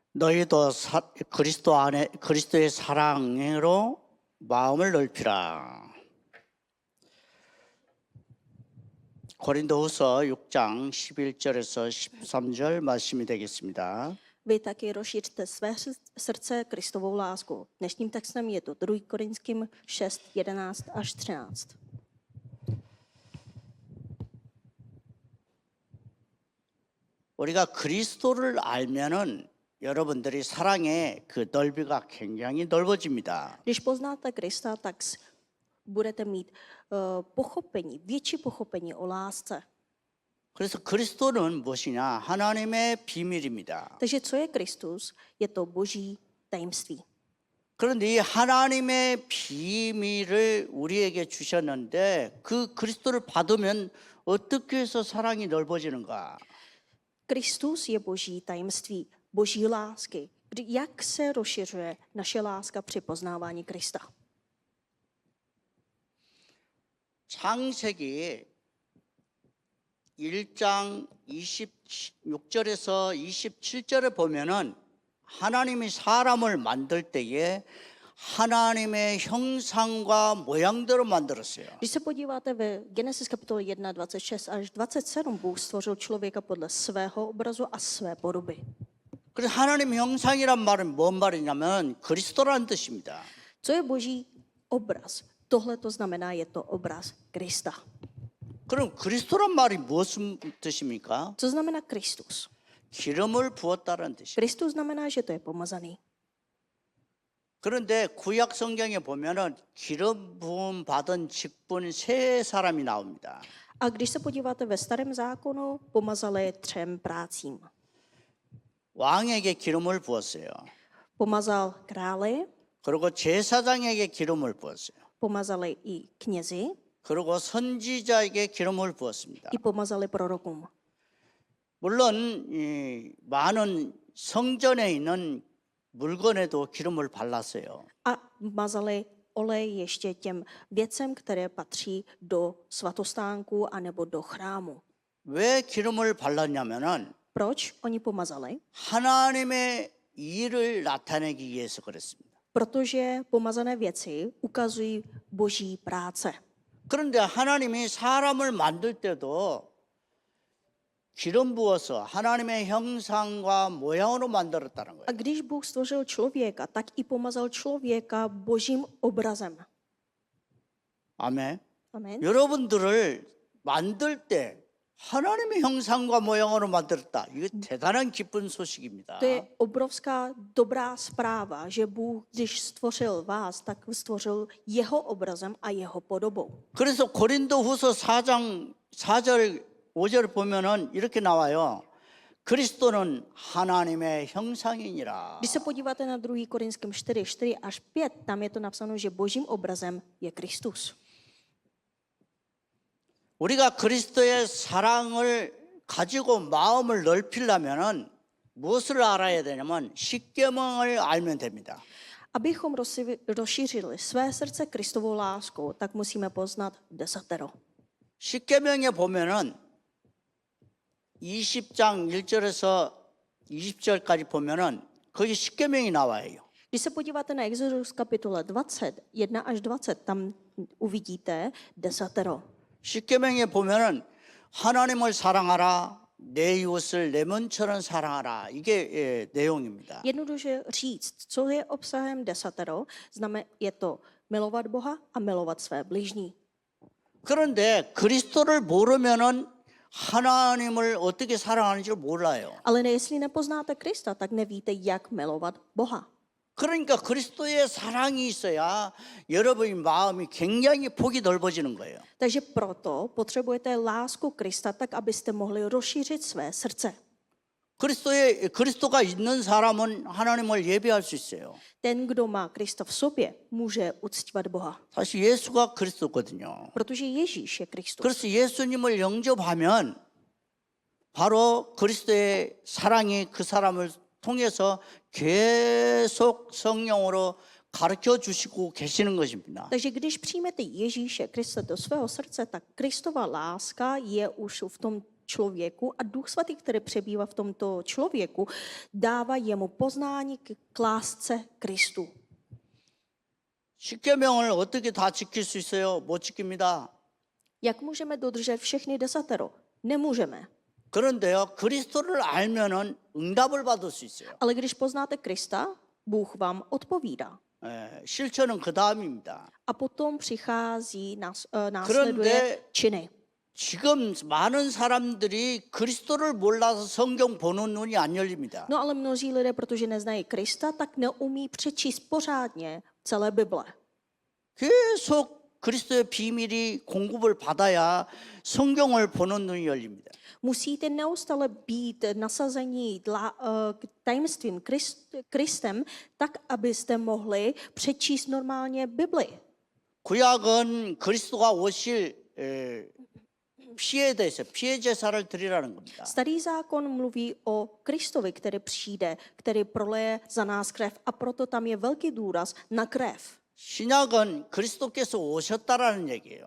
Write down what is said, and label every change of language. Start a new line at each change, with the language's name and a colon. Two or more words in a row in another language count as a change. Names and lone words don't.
Korean: 너희도 그리스도 안에 그리스도의 사랑으로 마음을 넓히라. 고린도후서 6장 11절에서 13절 말씀이 되겠습니다.
Czech: Vy taky rozšířte své srdce Kristovou láskou. Dnešním textem je to 2. Korinským 6, 11 až 13.
Korean: 우리가 그리스도를 알면은 여러분들이 사랑의 그 넓이가 굉장히 넓어집니다.
Czech: Když poznáte Krista, tak budete mít pochopení, větší pochopení o lásce.
Korean: 그래서 그리스도는 무엇이냐? 하나님의 비밀입니다.
Czech: Takže co je Kristus? Je to boží tajemství.
Korean: 그런데 이 하나님의 비밀을 우리에게 주셨는데 그 그리스도를 받으면 어떻게 해서 사랑이 넓어지는가?
Czech: Kristus je boží tajemství, boží lásky. Jak se rozšiřuje naše láska při poznávání Krista?
Korean: 창세기 1장 26절에서 27절에 보면은 하나님이 사람을 만들 때에 하나님의 형상과 모양대로 만들었어요.
Czech: Když se podíváte ve Genesis kapitole 1, 26 až 27, Bůh stvořil člověka podle svého obrazu a své podoby.
Korean: 그래서 하나님 형상이란 말은 뭔 말이냐면 그리스도라는 뜻입니다.
Czech: Co je boží obraz? Tohle to znamená, je to obraz Krista.
Korean: 그럼 그리스도란 말이 무슨 뜻입니까?
Czech: Co znamená Kristus?
Korean: 기름을 부었다는 뜻이에요.
Czech: Kristus znamená, že to je pomazaný.
Korean: 그런데 구약 성경에 보면은 기름 부음 받은 직분 세 사람이 나옵니다.
Czech: A když se podíváte ve starém zákonu, pomazali 3 prácím.
Korean: 왕에게 기름을 부었어요.
Czech: Pomazal králi,
Korean: 그리고 제사장에게 기름을 부었어요.
Czech: pomazali i knězi,
Korean: 그리고 선지자에게 기름을 부었습니다.
Czech: i pomazali prorokům.
Korean: 물론 이 많은 성전에 있는 물건에도 기름을 발랐어요.
Czech: A mazali olej ještě těm věcem, které patří do svatostánku anebo do chrámu.
Korean: 왜 기름을 발랐냐면은
Czech: Proč oni pomazali?
Korean: 하나님의 일을 나타내기 위해서 그랬습니다.
Czech: Protože pomazané věci ukazují boží práce.
Korean: 그런데 하나님이 사람을 만들 때도 기름 부어서 하나님의 형상과 모양으로 만들었다는
Czech: A
Korean: 거예요.
Czech: když Bůh stvořil člověka, tak i pomazal člověka božím obrazem.
Korean: 아멘.
Czech: Amen.
Korean: 여러분들을 만들 때 하나님의 형상과 모양으로 만들었다. 이거 대단한 기쁜 소식입니다.
Czech: To je obrovská dobrá zpráva, že Bůh, když stvořil vás, tak stvořil jeho obrazem a jeho podobou.
Korean: 그래서 고린도후서 4장 4절 5절 보면은 이렇게 나와요. 그리스도는 하나님의 형상이니라.
Czech: Když se podíváte na 2. Korinským 4, 4 až 5, tam je to napsáno, že božím obrazem je Kristus.
Korean: 우리가 그리스도의 사랑을 가지고 마음을 넓히려면은 무엇을 알아야 되냐면 십계명을 알면 됩니다.
Czech: Abychom rozšířili své srdce Kristovou láskou, tak musíme poznat desatero.
Korean: 십계명에 보면은 20장 1절에서 20절까지 보면은 거기 십계명이 나와요.
Czech: Když se podíváte na Exodus kapitole 20, 1 až 20, tam uvidíte desatero.
Korean: 십계명에 보면은 하나님을 사랑하라, 내 이웃을 내 몸처럼 사랑하라. 이게 내용입니다.
Czech: Jednoduše říct, co je obsahem desatero, je to milovat Boha a milovat své bližní.
Korean: 그런데 그리스도를 모르면은 하나님을 어떻게 사랑하는지를 몰라요.
Czech: Ale jestli nepoznáte Krista, tak nevíte, jak milovat Boha.
Korean: 그러니까 그리스도의 사랑이 있어야 여러분의 마음이 굉장히 폭이 넓어지는 거예요.
Czech: Takže proto potřebujete lásku Krista, tak abyste mohli rozšířit své srdce.
Korean: 그리스도가 있는 사람은 하나님을 예배할 수 있어요.
Czech: Ten, kdo má Krista v sobě, může uctívat Boha.
Korean: 사실 예수가 그리스도거든요.
Czech: Protože Ježíš je Kristus.
Korean: 그래서 예수님을 영접하면 바로 그리스도의 사랑이 그 사람을 통해서 계속 성령으로 가르쳐 주시고 계시는 것입니다.
Czech: Takže když přijmete Ježíše Krista do svého srdce, tak Kristova láska je už v tom člověku a Duch Svatý, který přebývá v tomto člověku, dává jemu poznání k lásce Kristu.
Korean: 십계명을 어떻게 다 지킬 수 있어요? 못 지킵니다.
Czech: Jak můžeme dodržet všechny desatero? Nemůžeme.
Korean: 그런데요, 그리스도를 알면은 응답을 받을 수 있어요.
Czech: Ale když poznáte Krista, Bůh vám odpovídá.
Korean: 실천은 그 다음입니다.
Czech: A potom přichází, následuje činy.
Korean: 지금 많은 사람들이 그리스도를 몰라서 성경 보는 눈이 안 열립니다.
Czech: No ale mnozí lidé, protože neznají Krista, tak neumí přečíst pořádně celé Bible.
Korean: 계속 그리스도의 비밀이 공급을 받아야 성경을 보는 눈이 열립니다.
Czech: Musíte neustále být nasazení tajemstvím Kristem, tak, abyste mohli přečíst normálně Bibli.
Korean: 구약은 그리스도가 오실 피에 대해서 피해 제사를 드리라는 겁니다.
Czech: Starý zákon mluví o Kristovi, který přijde, který proleje za nás krev a proto tam je velký důraz na krev.
Korean: 신약은 그리스도께서 오셨다라는 얘기예요.